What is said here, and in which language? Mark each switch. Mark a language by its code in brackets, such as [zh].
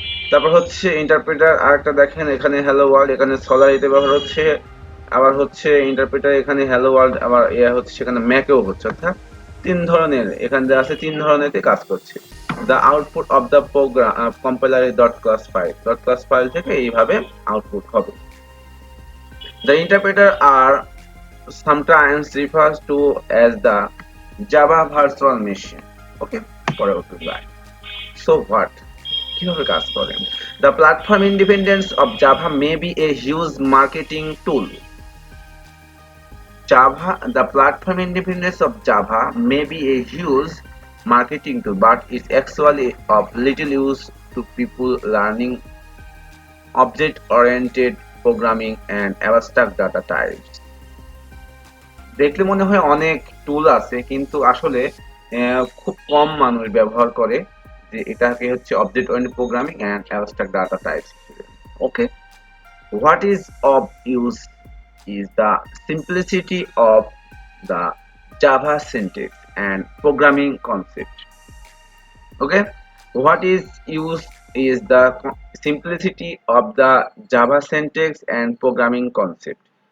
[bn] তারপর হচ্ছে ইন্টারপ্রেটার আরেকটা দেখেন, এখানে হ্যালো ওয়ার্ল্ড, এখানে সলারিতে ব্যবহার হচ্ছে, আবার হচ্ছে ইন্টারপ্রেটার এখানে হ্যালো ওয়ার্ল্ড, আবার হচ্ছে সেখানে ম্যাকেও হচ্ছে, অর্থাৎ তিন ধরনের এখানে দেওয়া আছে, তিন ধরনেরতে কাজ করছে। [en] The output of the program compiler is .class file. [bn] .class file থেকে এইভাবে আউটপুট হবে। [en] The interpreter are sometimes referred to as the Java virtual machine. [bn] Okay, পরবর্তী slide. [en] So what? [bn] কিভাবে কাজ করে? [en] The platform independence of Java may be a huge marketing tool. The platform independence of Java may be a huge marketing tool, but it's actually of little use to people learning object-oriented programming and abstract data types. [bn] দেখলে মনে হয় অনেক টুল আছে, কিন্তু আসলে খুব কম মানুষ ব্যবহার করে, যে এটাকে হচ্ছে object oriented programming and abstract data types হিসেবে। [en] Okay, what is of use is the simplicity of the Java syntax and programming concept. Okay, what is used is the simplicity of the Java syntax and programming concept.